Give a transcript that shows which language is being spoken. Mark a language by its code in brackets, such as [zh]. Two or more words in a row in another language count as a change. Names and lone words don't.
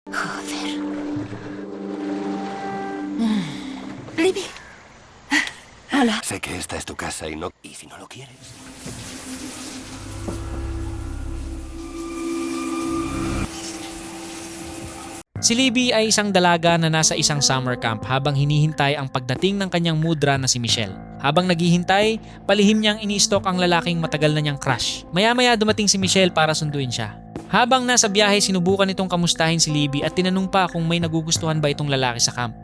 [es] Joder. Libby. Hola. Sé que esta es tu casa y si no lo quieres. [tl] Si Libby ay isang dalaga na nasa isang summer camp habang hinihintay ang pagdating ng kanyang mudra na si Michelle. Habang naghihintay, palihim niyang ini-stalk ang lalaking matagal na niyang crush. Maya-maya dumating si Michelle para sunduin siya. Habang nasa biyahe, sinubukan itong kamustahin si Libby at tinanong pa kung may nagugustuhan ba itong lalaki sa camp.